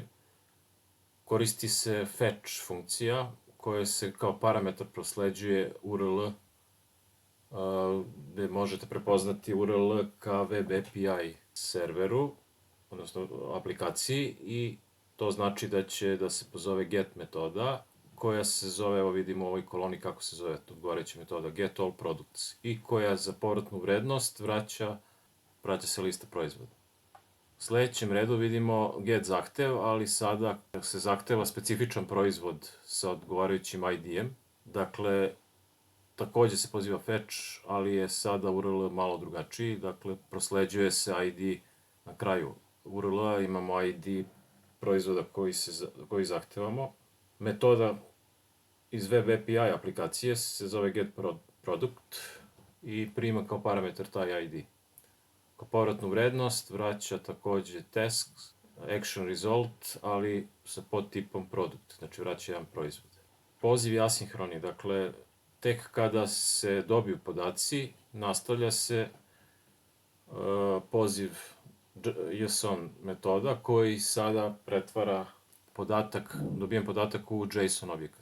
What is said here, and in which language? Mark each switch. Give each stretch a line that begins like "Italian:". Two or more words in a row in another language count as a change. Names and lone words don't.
Serbian: Koristi se fetch funkcija koja se kao parametar prosleđuje URL, gde možete prepoznati URL ka
English: web API
Serbian: serveru, odnosno aplikaciji, i to znači da će da se pozove get metoda, koja se zove, evo vidimo u ovoj koloni kako se zove odgovarajuća metoda,
English: get all products,
Serbian: i koja za povratnu vrednost vraća se lista proizvoda. U sledećem redu vidimo get zahtev, ali sada se zahteva specifičan proizvod sa odgovarajućim ID-em. Dakle, takođe se poziva fetch, ali je sada URL malo drugačiji. Dakle, prosleđuje se ID na kraju URL-a, imamo ID proizvoda koji zahtevamo. Metoda iz
English: web API
Serbian: aplikacije se zove
English: get product
Serbian: i prima kao parametar taj ID. Kao povratnu vrednost vraća takođe
English: task, action result,
Serbian: ali sa podtipom product, znači vraća jedan proizvod. Poziv je asinhroni, dakle, tek kada se dobiju podaci, nastavlja se poziv JSON metoda koji sada pretvara dobijen podatak u JSON objekat.